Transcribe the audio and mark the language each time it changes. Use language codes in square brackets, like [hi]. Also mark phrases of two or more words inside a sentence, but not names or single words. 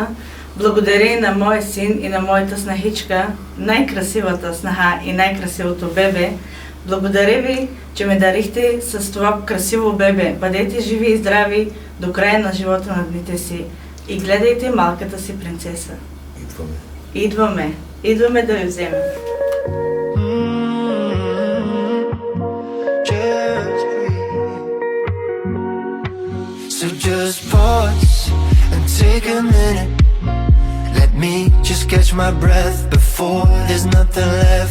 [bg] Благодаря и на моя син и на моята снахичка, най-красивата снаха и най-красивото бебе. Благодаря ви, че ме дарихте с това красиво бебе. Бъдете живи и здрави до края на живота на дните си и гледайте малката си принцеса. Идваме да ви вземем. [en] So just pause and take a minute. Let me just catch my breath before there's nothing left.